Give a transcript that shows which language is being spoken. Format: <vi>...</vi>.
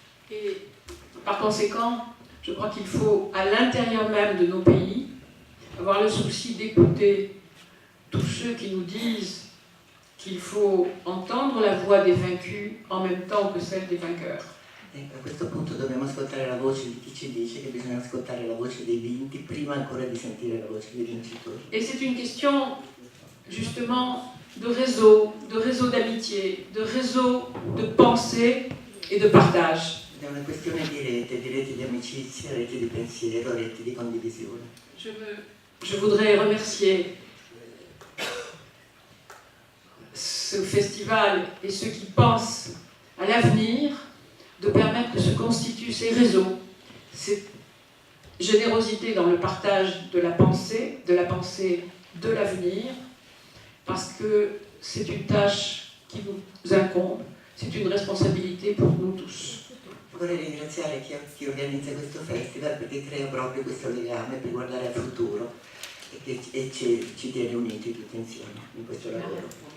<fr>Et par conséquent, je crois qu'il faut à l'intérieur même de nos pays avoir le souci d'écouter tous ceux qui nous disent qu'il faut entendre la voix des vaincus en même temps que celle des vainqueurs.</fr> <it>E a questo punto dobbiamo ascoltare la voce di chi ci dice che bisogna ascoltare la voce dei vinti prima ancora di sentire la voce dei vincitori.</it> <fr>Et c'est une question justement de réseau d'amitié, de réseau de pensée et de partage.</fr> <it>È una questione di reti di amicizia, reti di pensiero, reti di condivisione.</it> <fr>Je voudrais remercier ce festival et ceux qui pensent à l'avenir de permettre que se constituent ces réseaux, cette générosité dans le partage de la pensée de l'avenir, parce que c'est une tâche qui nous incombe, c'est une responsabilité pour nous tous.</fr> <it>Vorrei ringraziare chi organizza questo festival perché crea proprio questo legame per guardare al futuro e ci tiene uniti tutti insieme in questo lavoro.</it>